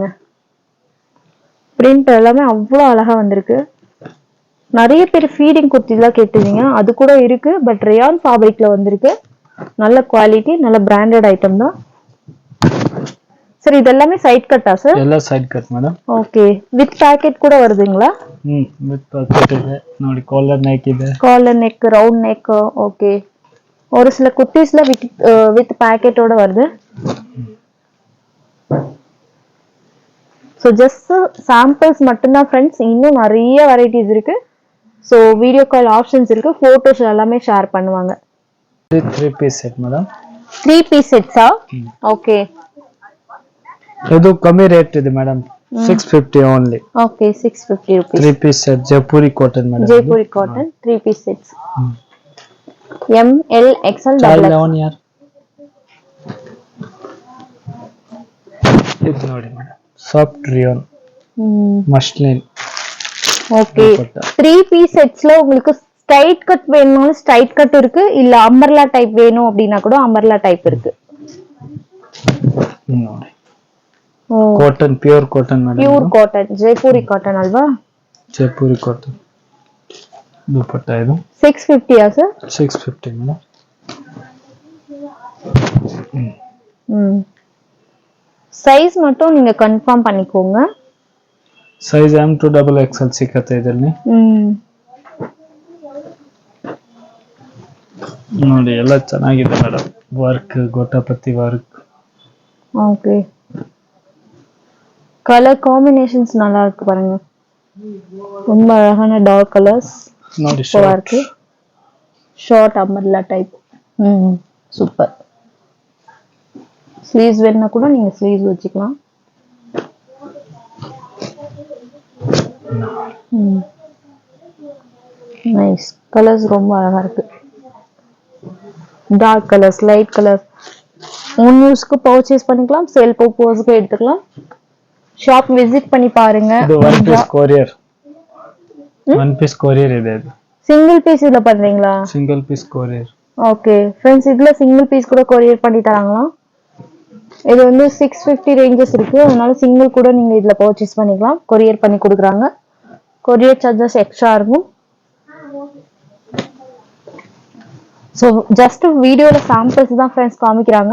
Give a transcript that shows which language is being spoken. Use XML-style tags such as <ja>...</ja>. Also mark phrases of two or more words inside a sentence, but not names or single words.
<ta>பிரிண்ட் எல்லாமே அவ்வளோ அழகா வந்திருக்கு. நிறைய பேர் ஃபீடிங் குர்த்திலாம் கேட்டுருந்தீங்க, அது கூட இருக்கு.</ta> <en>but rayon fabric</en> <ta>வந்திருக்கு. நல்ல குவாலிட்டி, நல்ல</ta> <en>branded item</en> <ta>தான். சார் இது எல்லாமே</ta> <en>side cut</en> <ta>சார்?</ta> <en>ಎಲ್ಲ side cut madam. okay, with pocket</en> <ta>கூட வருதுங்களா?</ta> <en>with pocket</en> <kn>ಇದೆ ನೋಡಿ.</kn> <en>collar neck ಇದೆ. காலர் neck, round neck. okay.</en> <ta>ஒரு சில குர்த்திஸ்ல</ta> <en>with pocket</en> <ta>வருது.</ta> <en>so just samples மட்டும்தான் ஃப்ரெண்ட்ஸ்.</en> <ta>இன்னும் நிறைய</ta> <en>வெரைட்டிஸ் இருக்கு. so video call options இருக்கு.</en> <ta>போட்டோஸ் எல்லாமே ஷேர் பண்ணுவாங்க.</ta> <en>3 piece set madam. 3 piece sets? okay.</en> <kn>ಇದು ಕಮ್ಮಿ ರೇಟ್ ಇದೆ ಮೇಡಮ್. 650 ಓನ್ಲಿ.</kn> <en>okay, 650 rupees. 3 piece set Jaipuri cotton madam. Jaipuri cotton 3 piece sets. M L XL double</en> <kn>ಎಕ್ಸ್ ಯಾರ್ ಇದು ನೋಡಿ ಮೇಡಮ್.</kn> <en>soft rayon muslin.</en> <ta>ஓகே.</ta> <en>3 piece sets</en> <ta>உங்களுக்கு</ta> <en>straight cut</en> <ta>வேணும்னாலும்</ta> <en>straight cut</en> <ta>இருக்கு. இல்ல</ta> <en>umbrella type</en> <ta>வேணும் அப்படின்னா கூட</ta> <en>umbrella type</en> <ta>இருக்கு.</ta> <en>ನೋಡಿ. cotton pure cotton madam. pure cotton Jaipuri cotton ಅಲ್ವಾ?</en> <kn>ಜೈಪುರಿ ಕಾಟನ್. ದುಪಟ್ಟಾ ಇದು 650 ಆ ಸರ್? 650 ಮೇಡಮ್.</kn> <ta>ಸೈಜ್ மட்டும் நீங்க கன்ஃபார்ம் பண்ணிக்கோங்க.</ta> <kn>ಸೈಜ್</kn> <en>M to XXL</en> <kn>ಸಿಗುತ್ತೆ ಇದರಲ್ಲಿ. ನೋಡಿ ಎಲ್ಲ ಚೆನ್ನಾಗಿದೆ ಮೇಡಮ್. ವರ್ಕ್ ಗೋಟಾಪತಿ ವರ್ಕ್.</kn> <ta>ஓகே.</ta> <en>colour combinations</en> <ta>நல்லா இருக்கு பாருங்க. ரொம்ப அழகான</ta> <en>dark colours.</en> <kn>ನೋಡಿ</kn> <ta>சூப்பரா இருக்கு.</ta> <en>short umbrella type.</en> <ta>சூப்பர். ஸ்லீவ்ஸ் வேணும்னா கூட நீங்க ஸ்லீவ்ஸ் வச்சுக்கலாம். நைஸ். கலர்ஸ் ரொம்ப அழகா இருக்கு.</ta> <en>dark colours, light colours. own use purchase</en> <ta>பண்ணிக்கலாம்,</ta> <en>sale purpose</en> <ta>எடுத்துக்கலாம்.</ta> <en>shop visit</en> <ta>பண்ணி பாருங்க.</ta> <kn>ಇದು</kn> <en>1 piece courier. 1 piece courier</en> <kn>ಇದೆ ಇದು.</kn> <en>single piece</en> <ta>இதுல பண்றீங்களா?</ta> <en>single piece courier. okay friends,</en> <ta>இதுல</ta> <en>single piece</en> <ta>கூட கொரியர் பண்ணி தராங்களா? இது வந்து 650 ரேஞ்சஸ் இருக்கு. அதனால சிங்கிள் கூட நீங்க இதுல பர்ச்சேஸ் பண்ணிக்கலாம். கொரியர் பண்ணி கொடுக்குறாங்க.</ta> <en>courier charges extra</en> <ta>இருக்கும்.</ta> <en>so just</en> <ta>வீடியோவில் சாம்பிள்ஸ் தான் ஃப்ரெண்ட்ஸ் காமிக்கிறாங்க.</ta>